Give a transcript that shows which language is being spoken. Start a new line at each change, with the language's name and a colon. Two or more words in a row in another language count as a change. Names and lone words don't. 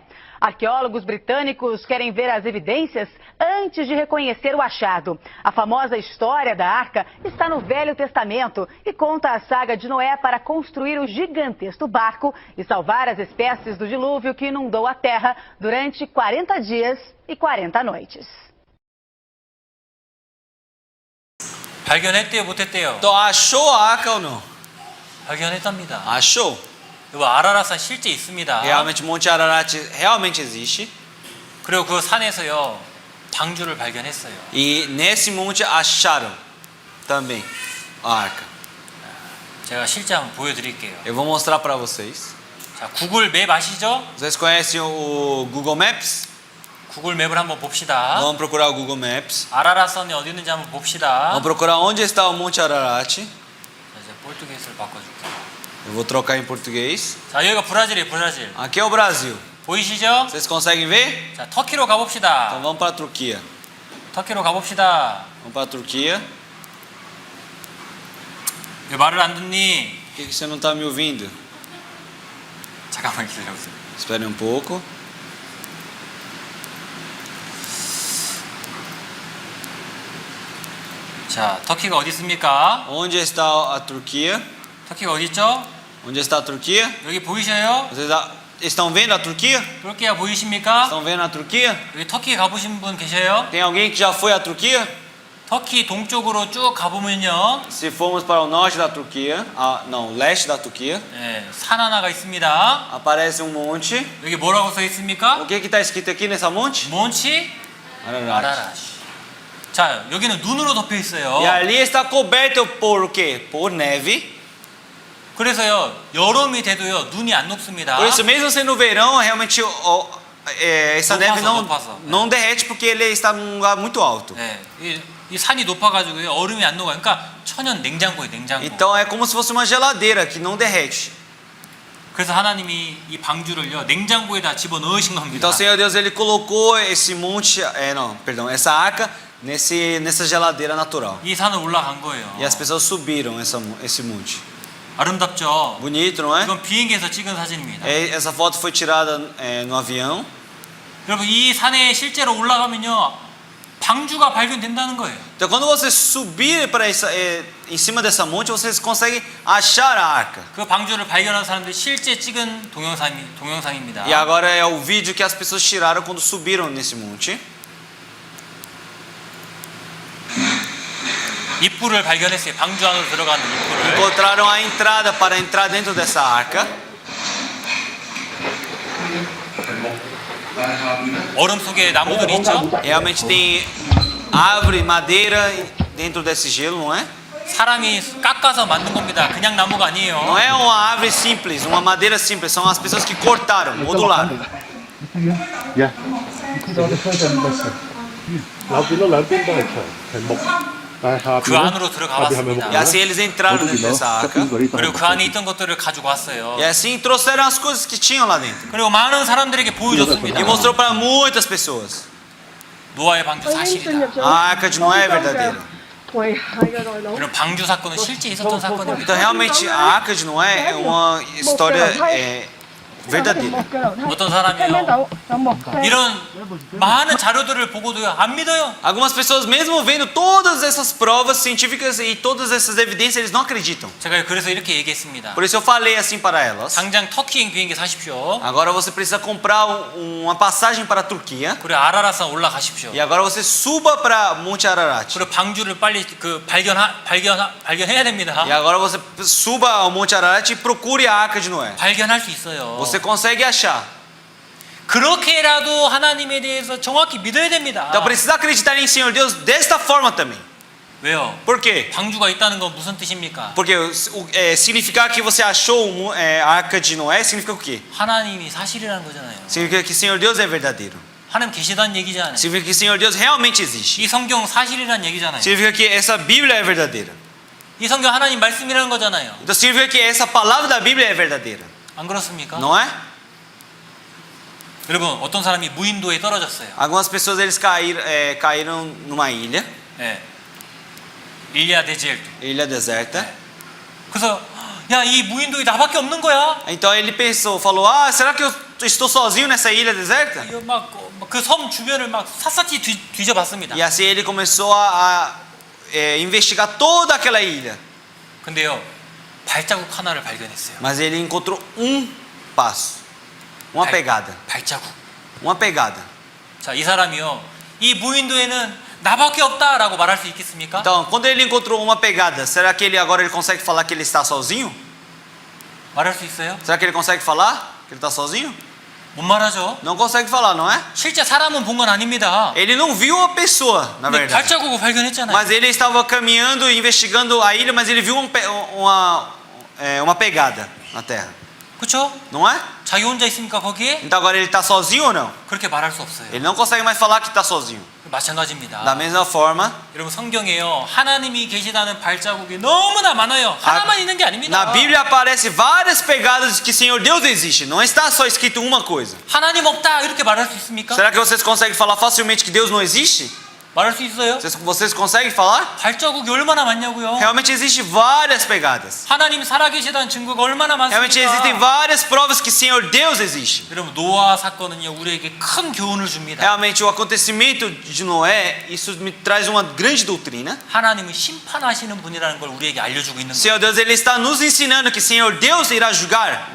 Portuguese: Arqueólogos britânicos querem ver as evidências antes de reconhecer o achado. A famosa história da Arca está no Velho Testamento e conta a saga de Noé para construir o gigantesco barco e salvar as espécies do dilúvio que inundou a terra durante 40 dias e 40 noites.
Korean: 발견했대요, 못했대요?
Portuguese: Então, achou a arca ou não?
Korean: 발견했답니다.
Portuguese: Achou.
Korean: 이거 아라라산 실제 있습니다.
Portuguese: Realmente, Monte Ararat realmente existe.
Korean: 그리고 그 산에서요 방주를 발견했어요.
Portuguese: E nesse monte acharam também a arca.
Korean: 제가 실제 한번 보여드릴게요.
Portuguese: Eu vou mostrar para vocês.
Korean: 자, 구글 맵 아시죠?
Portuguese: Vocês conhecem o Google Maps?
Korean: 구글 맵을 한번 봅시다.
Portuguese: Vamos procurar o Google Maps.
Korean: 아라라산이 어디 있는지 한번 봅시다.
Portuguese: Vamos procurar onde está o Monte Ararat.
Korean: 자, 이제 포르투게스를 바꿔줄게요.
Portuguese: Eu vou trocar em português.
Korean: 자, 여기가 브라질이에요, 브라질.
Portuguese: Aqui é o Brasil.
Korean: 보이시죠?
Portuguese: Vocês conseguem ver?
Korean: 자, 터키로 가봅시다.
Portuguese: Então vamos para a Turquia.
Korean: 터키로 가봅시다.
Portuguese: Vamos para a Turquia.
Korean: 왜 말을 안 듣니?
Portuguese: Por que você não está me ouvindo?
Korean: 잠깐만 기다려보세요.
Portuguese: Espere um pouco.
Korean: 자, 터키가 어디 있습니까?
Portuguese: Onde está a Turquia?
Korean: 터키가 어디 있죠?
Portuguese: Onde está a Turquia?
Korean: 여기 보이셔요?
Portuguese: Vocês estão vendo a Turquia?
Korean: 터키가 보이십니까?
Portuguese: Estão vendo a Turquia?
Korean: 여기 터키 가보신 분 계셔요?
Portuguese: Tem alguém que já foi à Turquia?
Korean: 터키 동쪽으로 쭉 가보면요,
Portuguese: Se formos para o norte da Turquia, não, leste da Turquia,
Korean: 네, 산 하나가 있습니다.
Portuguese: aparece um monte.
Korean: 여기 뭐라고 써 있습니까?
Portuguese: O que está escrito aqui nessa monte? 몬치 Ararat.
Korean: 아라라시. 자, 여기는 눈으로 덮여 있어요.
Portuguese: E ali está coberto por o quê? Por neve.
Korean: 그래서요, 여름이 돼도요, 눈이 안 녹습니다.
Portuguese: Por isso, mesmo sendo verão, realmente essa neve
Korean: 높아서.
Portuguese: não derrete porque ele está num lugar muito alto.
Korean: 네, 이 산이 높아가지고요, 얼음이 안 녹아요. 그러니까 천연 냉장고예요, 냉장고.
Portuguese: Então é como se fosse uma geladeira que não derrete.
Korean: 그래서 하나님이 이 방주를요, 냉장고에다 집어 넣으신 겁니다.
Portuguese: Então, o Senhor Deus, ele colocou esse monte, essa arca nessa geladeira natural.
Korean: 이 산을 올라간 거예요.
Portuguese: E as pessoas subiram esse monte.
Korean: 아름답죠?
Portuguese: Bonito, não é?
Korean: 이건 비행기에서 찍은 사진입니다.
Portuguese: Essa foto foi tirada no avião.
Korean: 여러분, 이 산에 실제로 올라가면요, 방주가 발견된다는 거예요.
Portuguese: Então, quando você subir para em cima dessa monte, vocês conseguem achar a arca.
Korean: 그 방주를 발견한 사람들이 실제 찍은 동영상입니다.
Portuguese: E agora é o vídeo que as pessoas tiraram quando subiram nesse monte.
Korean: 입구를 발견했어요. 방주 안으로 들어가는 입구를.
Portuguese: Encontraram a entrada para entrar dentro dessa arca.
Korean: 얼음 속에 나무들이 있죠?
Portuguese: Realmente tem árvore, madeira dentro desse gelo, não é?
Korean: 사람이 깎아서 만든 겁니다. 그냥 나무가 아니에요.
Portuguese: Não é uma árvore simples, uma madeira simples, são as pessoas que cortaram, modularam.
Korean: 그 안으로 들어가 봤습니다.
Portuguese: E assim eles entraram dentro dessa arca.
Korean: 그리고 그 안에 있던 것들을 가지고 왔어요.
Portuguese: E assim trouxeram as coisas que tinham lá dentro.
Korean: 그리고 많은 사람들에게 보여줬습니다.
Portuguese: E mostrou para muitas pessoas.
Korean: 노아의 방주 사실이다.
Portuguese: A arca de Noé é verdadeira.
Korean: 이런 방주 사건은 실제 있었던 사건입니다.
Portuguese: Então realmente a arca de Noé é uma história verdadeira.
Korean: 어떤 사람이요, 이런 많은 자료들을 보고도요, 안 믿어요.
Portuguese: Algumas pessoas mesmo vendo todas essas provas científicas e todas essas evidências, eles não acreditam.
Korean: 제가 그래서 이렇게 얘기했습니다.
Portuguese: Por isso eu falei assim para elas.
Korean: 당장 터키 비행기 사십시오.
Portuguese: Agora você precisa comprar uma passagem para a Turquia.
Korean: 그리고 아라라산 올라가십시오.
Portuguese: E agora você suba para Monte Ararat.
Korean: 그리고 방주를 빨리 발견해야 됩니다.
Portuguese: E agora você suba ao Monte Ararat e procure a arca de Noé.
Korean: 발견할 수 있어요.
Portuguese: Você consegue achar.
Korean: 그렇게라도 하나님에 대해서 정확히 믿어야 됩니다.
Portuguese: Então precisa acreditar em Senhor Deus desta forma também.
Korean: 왜요?
Portuguese: Por quê?
Korean: 방주가 있다는 건 무슨 뜻입니까?
Portuguese: Porque significar que você achou a arca de Noé significa o quê?
Korean: 하나님이 사실이라는 거잖아요.
Portuguese: Significa que Senhor Deus é verdadeiro.
Korean: 하나님 계시다는 얘기잖아요.
Portuguese: Significa que Senhor Deus realmente existe.
Korean: 이 성경 사실이라는 얘기잖아요.
Portuguese: Significa que essa Bíblia é verdadeira.
Korean: 이 성경 하나님 말씀이라는 거잖아요.
Portuguese: Então significa que essa palavra da Bíblia é verdadeira.
Korean: 안 그렇습니까?
Portuguese: Não é?
Korean: 여러분 어떤 사람이 무인도에 떨어졌어요.
Portuguese: Algumas pessoas eles caíram numa ilha, 예. ilha deserta. ilha deserta.
Korean: 그래서 야, 이 무인도에 나밖에 없는 거야.
Portuguese: Então ele pensou, falou: "Ah, será que eu estou sozinho nessa ilha deserta?"
Korean: 그 섬 주변을 막 샅샅이 뒤져봤습니다.
Portuguese: E assim ele começou a investigar toda aquela ilha.
Korean: 근데요, 발자국 하나를 발견했어요.
Portuguese: Mas ele encontrou um passo, uma pegada,
Korean: 발자국.
Portuguese: uma pegada.
Korean: 자, 이 사람이요, 이 무인도에는 나밖에 없다라고 말할 수 있겠습니까?
Portuguese: Então, quando ele encontrou uma pegada, será que ele agora ele consegue falar que ele está sozinho?
Korean: 말할 수 있어요?
Portuguese: Será que ele consegue falar que ele está sozinho?
Korean: 못 말하죠.
Portuguese: Não consegue falar, não é?
Korean: 실제 사람은 본 건 아닙니다.
Portuguese: Ele não viu a pessoa, na
Korean: 근데
Portuguese: verdade.
Korean: 발자국을 발견했잖아요.
Portuguese: Mas ele estava caminhando, investigando a ilha, mas ele viu uma pegada na terra,
Korean: 그렇죠?
Portuguese: não é?
Korean: 자기 혼자 있습니까 거기에?
Portuguese: Então agora ele está sozinho ou não?
Korean: 그렇게 말할 수 없어요.
Portuguese: Ele não consegue mais falar que está sozinho.
Korean: 마찬가지입니다.
Portuguese: Da mesma forma,
Korean: 여러분 성경에요, 하나님이 계시다는 발자국이 너무나 많아요. 하나만 있는 게 아닙니다.
Portuguese: na Bíblia aparece várias pegadas de que Senhor Deus existe. Não está só escrito uma coisa.
Korean: 하나님 없다 이렇게 말할 수 있습니까?
Portuguese: Será que vocês conseguem falar facilmente que Deus não existe?
Korean: 말할 수 있어요?
Portuguese: Vocês conseguem falar?
Korean: 발자국이 얼마나 많냐고요?
Portuguese: Realmente existe várias pegadas.
Korean: 하나님 살아계시다는 증거가 얼마나
Portuguese: Realmente existem
Korean: 많습니까?
Portuguese: várias provas que Senhor Deus existe.
Korean: 여러분 노아 사건은요 우리에게 큰 교훈을 줍니다.
Portuguese: Realmente o acontecimento de Noé, isso me traz uma grande doutrina.
Korean: 하나님은 심판하시는 분이라는 걸 우리에게 알려주고 있는 거예요.
Portuguese: Senhor Deus, ele está nos ensinando que Senhor Deus irá julgar.